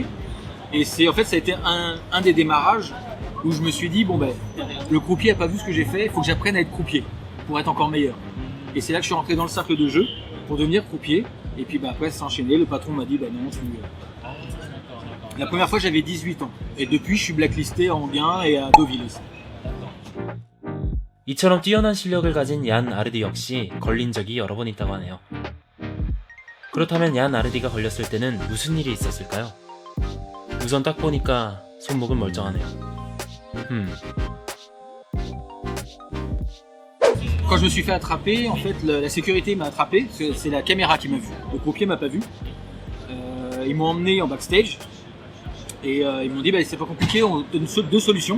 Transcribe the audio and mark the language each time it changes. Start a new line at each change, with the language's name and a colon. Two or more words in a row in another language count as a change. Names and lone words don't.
French: Et ça a été un des démarrages où je me suis dit, le croupier a pas vu ce que j'ai fait, il faut que j'apprenne à être croupier pour être encore meilleur. Et c'est là que je suis rentré dans le cercle de jeu pour devenir croupier. Et puis après, ça s'est enchaîné, le patron m'a dit, non, La première fois, j'avais 18 ans. Et depuis, je suis blacklisté à Anguin et à Deauville aussi.
Korean: 이처럼 뛰어난 실력을 가진 얀 아르디 역시 걸린 적이 여러 번 있다고 하네요. 그렇다면 얀 아르디가 걸렸을 때는 무슨 일이 있었을까요? 우선 딱 보니까 손목은 멀쩡하네요.
French: Quand je me suis fait attraper, en fait, la sécurité m'a attrapé, c'est la caméra qui m'a vu. Le croupier m'a pas vu. Ils m'ont emmené en backstage et ils m'ont dit, c'est pas compliqué, on donne deux solutions.